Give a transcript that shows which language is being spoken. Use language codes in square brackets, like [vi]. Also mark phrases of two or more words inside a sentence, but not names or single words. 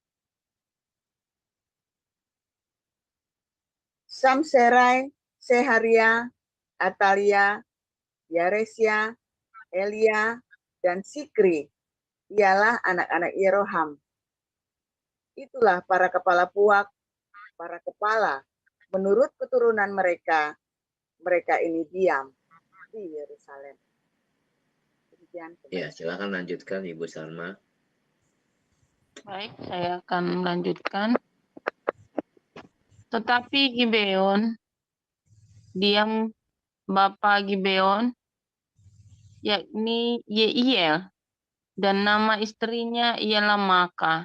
[id] Samserai, Seharia, Atalia, Yaresya, Elia, dan Sikri ialah anak-anak Yeroham. Itulah para kepala puak, para kepala. Menurut keturunan mereka, mereka ini diam di Yerusalem. Demikian. Ya, silakan lanjutkan Ibu Salma. Baik, saya akan melanjutkan. Tetapi Gibeon, diam bapa Gibeon, yakni Yeiel, dan nama istrinya ialah Maka.